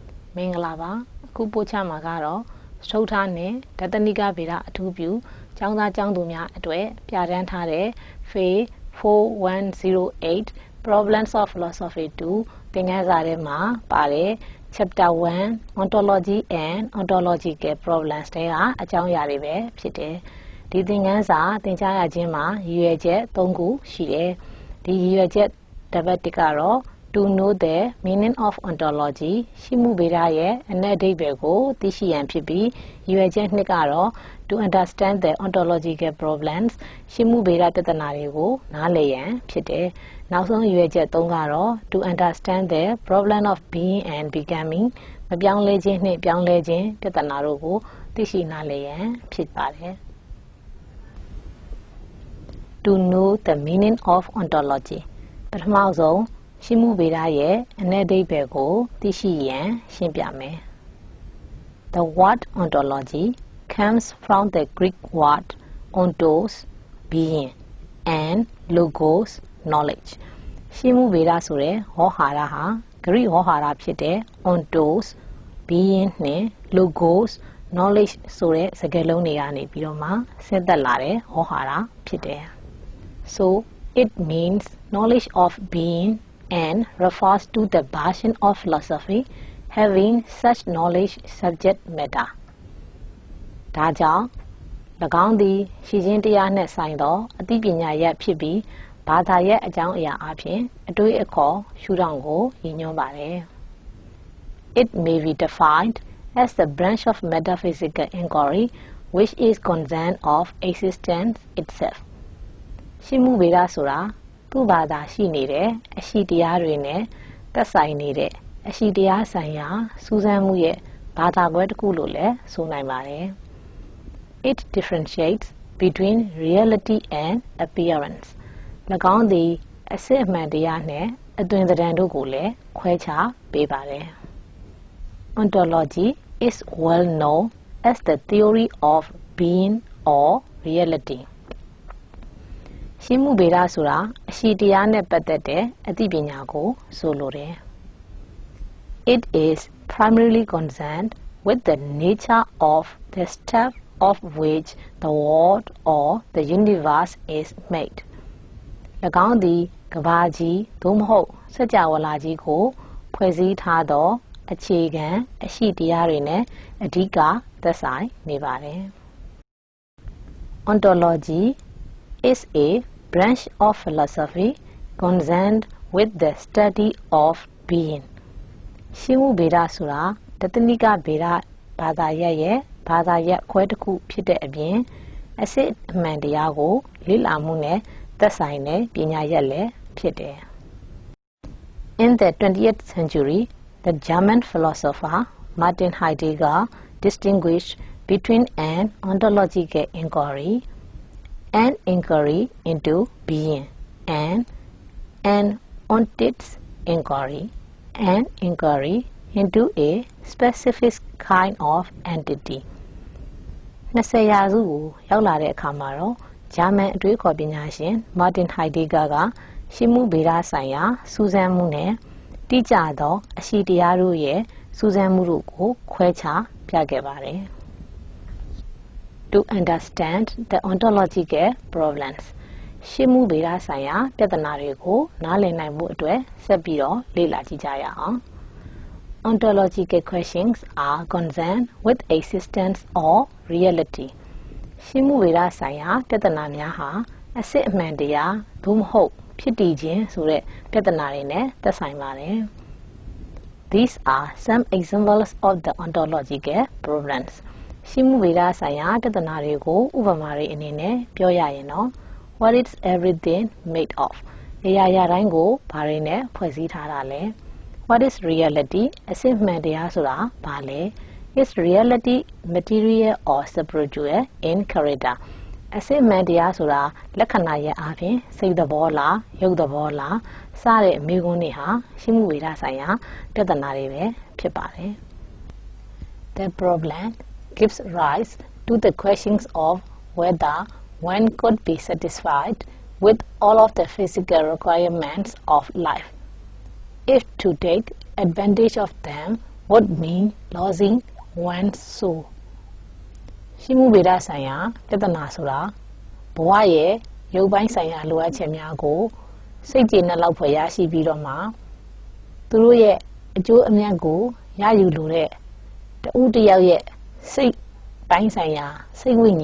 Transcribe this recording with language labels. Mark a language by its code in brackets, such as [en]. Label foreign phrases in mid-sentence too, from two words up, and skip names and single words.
[my] မင်္ဂလာပါအခုပို့ချမှာကတော့စတုထနဲ့ဒသနိကဗေဒအထူးပြုကျောင်းသားကျောင်းသူများအတွက်ပြဋ္ဌာန်းထားတဲ့ Phil-4108 Problems of Philosophy 2 သင်ခန်းစာ ထဲမှာပါတဲ့ Chapter-1 Ontology and Ontological Problems တဲ့အကြောင်းအရာတွေပဲဖြစ်တယ်ဒီသင်ခန်းစာသင်ကြားရခြင်းမှာရည်ရွယ် ချက်၃ခုရှိတယ်ဒီရည်ရွယ်ချက်တစ်ပတ်တစ်ကတော့ [en] To know the meaning of ontology [my] ရှိမှုဗေဒရဲ့အနက်အဓိပ္ပာယ်ကိုသိရှိရန်ဖြစ်ပြီးရည်ရွယ်ချက်နှစ်ကတော့ [en] To understand the ontological problems [my] ရှိမှုဗေဒပြဿနာတွေကိုနားလည်ရန်ဖြစ်တယ်နောက်ဆုံးရည်ရွယ်ချက်သုံးကတော့ [en] To understand the problem of being and becoming [my] မပြောင်းလဲခြင်းနှင့်ပြောင်းလဲခြင်းပြဿနာတို့ကိုသိရှိနားလည်ရန်ဖြစ်ပါတယ် [en] To know the meaning of ontology [my] ပထမဆုံးရှိမှုဗေဒရဲ့အနက်အဓိပ္ပာယ်ကိုသိရှိရန်ရှင်းပြ မယ် [en] The word ontology comes from the Greek word ontos being and logos knowledge [my] ရှိမှုဗေ ဒဆိုတဲ့ဟောဟာရဟာဂရိဟောဟာရဖြစ်တဲ့ [en] ontos being [my] နဲ့ [en] logos knowledge [my] ဆိုတဲ့စကားလုံးတွေကနေပြီးတော့မှဆက်သက်လာတဲ့ဟောဟာရဖြစ်တယ် [en] So it means knowledge of being and refers to the version of philosophy having such knowledge subject matter. [my] ဒါကြောင့်၎င်းသည်ရှိခြင်းတရားနှင့်ဆိုင်သောအသိပညာရပ်ဖြစ်ပြီးဘာသာရပ်အကြောင်းအရာအပြင်အတွေးအခေါ်ရှုထောင့်ကိုရည်ညွှန်းပါတယ် [en] It may be defined as the branch of metaphysical inquiry which is concerned of existence itself. [my] ရှိမှုဗေဒဆိုတာသူ့ဘာသာရှိနေတဲ့အရှိတရားတွေနဲ့သက်ဆိုင်နေတဲ့အရှိတရားဆိုင်ရာစူးစမ်းမှုရဲ့ဘာသာကွဲတစ်ခုလို့လည်းဆိုနိုင်ပါတယ် [en] It differentiates between reality and appearance. [my] ၎င်းသည်အစစ်အမှန်တရားနဲ့အသွင်သဏ္ဍာန်တို့ကိုလည်းခွဲခြားပေးပါတယ် [en] Ontology is well known as the theory of being or reality. [my] ရှိမှုဗေဒဆိုတာအရှိတရားနဲ့ပတ်သက်တဲ့အသိပညာကိုဆိုလိုတယ် [en] It is primarily concerned with the nature of the stuff of which the world or the universe is made. [my] ၎င်းသည်ကမ္ဘာကြီးသို့မဟုတ်စัจ java လာကြီးကိုဖွဲ့စည်းထားသောအခြေခံအရှိတရားတွေနဲ့အဓိကသက်ဆိုင်နေပါတယ် [en] Ontology is a branch of philosophy concerned with the study of being. [my] ရှိမှုဗေဒဆိုတာတသနိကဗေဒဘာသာရပ်ရဲ့ဘာသာရပ်ခွဲတစ်ခုဖြစ်တဲ့အပြင်အစစ်အမှန်တရားကိုလေ့လာ မှုနဲ့သက်ဆိုင်တဲ့ပညာရပ်လည်းဖြစ်တယ် [en] In the 20th century, the German philosopher Martin Heidegger distinguished between an ontological inquiry an inquiry into being and an ontist inquiry an inquiry into a specific kind of entity [my] 20 ရာစုကိုရောက်လာတဲ့အခါမှာတော့ဂျာမန်အတွေးခေါ်ပညာရှင် Martin Heidegger ကရှိမှုဗေဒဆိုင်ရာစူးစမ်းမှုနဲ့တိကျသောအရှိတရားတို့ရဲ့စူးစမ်းမှုတို့ကိုခွဲခြားပြခဲ့ပါတယ် [en] To understand the ontological problems [my] ရှိမှုဗေဒဆိုင်ရာပြဿနာတွေကိုနားလည်နိုင်မှုအတွက်ဆက်ပြီးတော့လေ့လာကြည့်ကြရအောင် [en] Ontological questions are concerned with existence or reality [my] ရှိမှုဗေဒဆိုင်ရာပြဿနာများဟာ အစစ်အမှန်တရားသို့မဟုတ်ဖြစ်တည်ခြင်းဆိုတဲ့ပြဿနာတွေနဲ့သက်ဆိုင်ပါတယ် [en] These are some examples of the ontological problems [my] ရှိမှုဗေဒဆိုင်ရာပြဿ နာတွေကိုဥပမာတွေအနေနဲ့ပြောရရင်တော့ [en] What is everything made of [my] အရာရာတိုင်းကိုဘာတွေနဲ့ ဖွဲ့စည်းထားတာလဲ [en] What is reality [my] အစစ်မှန်တရားဆိုတာဘာလဲ [en] Is reality material or spiritual in character [my] အစစ်မှန်တရားဆိုတာလက္ခဏာရဲ့အပြင်စိတ်သဘောလားရုပ်သဘောလားစတဲ့မေးခွန်းတွေဟာရှိမှုဗေဒဆိုင်ရာပြဿနာတွေပဲဖြစ်ပါတယ် [en] The problem gives rise to the questions of whether one could be satisfied with all of the physical requirements of life. If to take advantage of them would mean losing one's soul. [my] ရှိမှုဗေဒဆိုင်ရာပြဿနာဆိုတာဘဝရဲ့ရုပ်ပိုင်းဆိုင်ရာလိုအပ်ချက်များကိုစိတ်ကျေနပ်လောက်ဖွယ်ရရှိပြီးတော့မှသူတို့ ရဲ့အကျိုးအမြတ်ကိုရယူလိုတဲ့တဦးတစ်ယောက်ရဲ့စိတ်ပိုင်းဆိုင်ရာစိတ်ဝိညာ